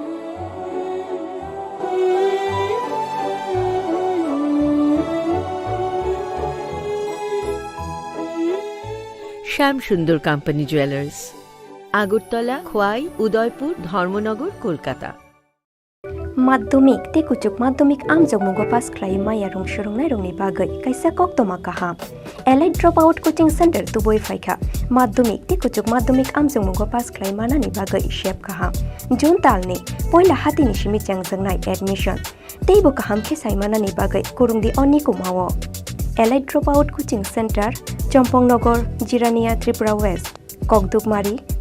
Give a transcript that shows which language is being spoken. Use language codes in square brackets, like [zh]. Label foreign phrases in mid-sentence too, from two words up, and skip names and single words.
[trp] শ্যাম সুন্দর কোম্পানি জুয়েলার্স, আগরতলা, খোয়াই, উদয়পুর, ধর্মনগর, কলকাতা। माध्यमिक ते कुचुक माध्यमिक आमजोग मुगो पास क्राइ माया रंग सुरंगनाय रंगनि बागै काइसा कक्तमा काहाम एलाइट ड्रप आउट कोचिंग सेंटर तुबोय फाइखा माध्यमिक ते कुचुक माध्यमिक आमजोग मुगो पास क्राइ मानानि बागै शेप काहाम जुन तालनि पहिला हातिनि सिमि चांगजोंनाय एडमिशन तेबो काहाम खेसाइ मानानि बागै कुरुंदि अनि कुमावो एलाइट ड्रप आउट कोचिंग सेंटर चम्पंगनगर जिरानिया त्रिपुरा वेस्ट ककदुकमारी